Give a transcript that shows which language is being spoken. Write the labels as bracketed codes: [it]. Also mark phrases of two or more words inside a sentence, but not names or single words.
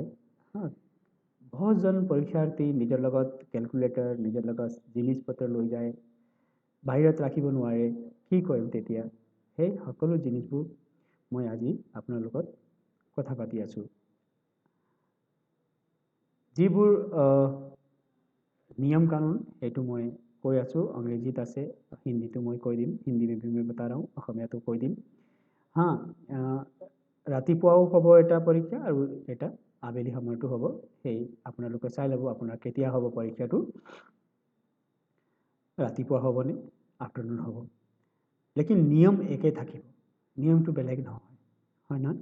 [as] বহুতজন পৰীক্ষাৰ্থী নিজৰ লগত কেলকুলেটৰ, নিজৰ লগত জিনিসপত্ৰ লৈ যায়, বাহিৰত ৰাখিব নোৱাৰে। কি কৰিম তেতিয়া? সেই সকলো জিনিসবোৰ মই আজি আপোনাৰ লগত কথা পাতি আছোঁ। যিবোৰ [hi] नियम कानून [as] সেইটো মই কৈ আছোঁ। अंग्रेजीत আছে, হিন্দীটো মই কৈ দিম। [hi] হিন্দী में भी मैं बता रहा हूँ, [as] অসমীয়াটো কৈ দিম। ৰাতিপুৱাও হ'ব এটা পৰীক্ষা আৰু এটা আবেলি সময়তো হ'ব। সেই আপোনালোকে চাই ল'ব আপোনাৰ কেতিয়া হ'ব পৰীক্ষাটো। ৰাতিপুৱা হ'বনে, আফটাৰনুন হ'ব। লেকিন নিয়ম একে থাকিব, নিয়মটো বেলেগ নহয়, হয় নহয়?